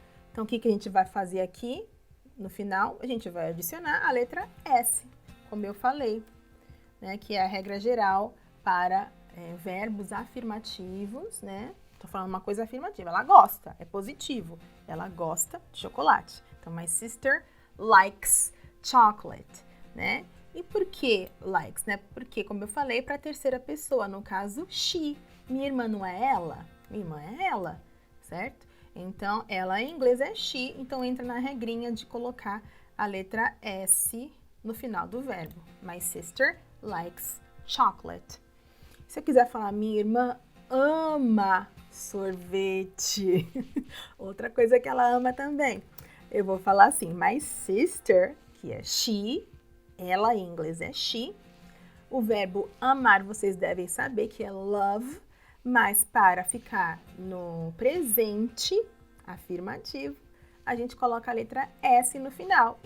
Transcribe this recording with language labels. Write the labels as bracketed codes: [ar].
[pt] Então, o que a gente vai fazer aqui? No final, a gente vai adicionar a letra S, como eu falei, né? Que é a regra geral para verbos afirmativos, né? Tô falando uma coisa afirmativa, ela gosta, é positivo. Ela gosta de chocolate. [en] Então, my sister likes chocolate, né? [pt] E por que likes, né? Porque, como eu falei, para a terceira pessoa, no caso, she. Minha irmã não é ela? Minha irmã é ela, certo? Então, ela em inglês é she, então entra na regrinha de colocar a letra S no final do verbo. [en] My sister likes chocolate. [pt] Se eu quiser falar, minha irmã ama sorvete. Outra coisa que ela ama também. Eu vou falar assim, [en] my sister, [pt] que é she, ela em inglês é she. O verbo amar vocês devem saber que é love, mas para ficar no presente afirmativo, a gente coloca a letra S no final.